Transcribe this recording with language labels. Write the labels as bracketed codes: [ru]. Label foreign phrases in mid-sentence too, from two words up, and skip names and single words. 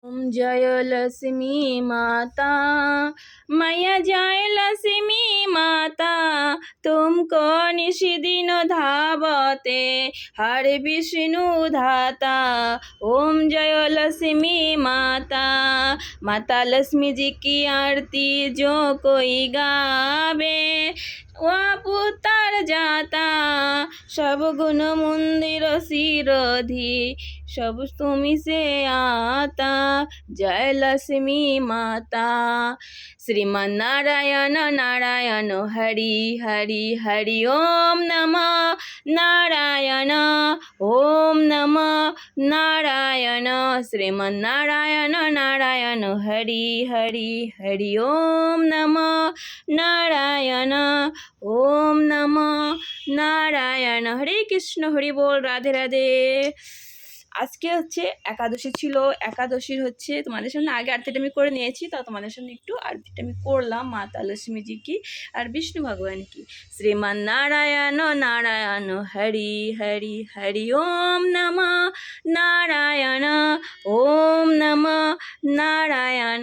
[hi] जय लक्ष्मी माता, मैया जय लक्ष्मी माता, तुमको निशिदिन धावते हर विष्णु धाता। ओम जय लक्ष्मी माता, माता लक्ष्मी जी की आरती जो कोई गावे वह पुत्र जाता, सब गुण मंदिर सिरोधी सब तुमी से आता। जय लक्ष्मी माता। श्रीमन नारायण नारायण हरि हरि हरि ओम नमः नारायण, ओम नमः नारायण। श्रीमन नारायण नारायण हरि हरि हरि ओम नमः नारायण, ओम नमः नारायण। हरे कृष्ण, हरि बोल, राधे राधे। [bn] আজকে হচ্ছে একাদশী ছিল, একাদশীর হচ্ছে তোমাদের সামনে আগে আরতিটা আমি করে নিয়েছি, তাও তোমাদের সামনে একটু আরতিটা আমি করলাম [hi] माता लक्ष्मी जी की [bn] আর [hi] विष्णु भगवान की। श्रीमान नारायण नारायण हरि हरि हरि ओम नमः नारायण, ओम नमः नारायण।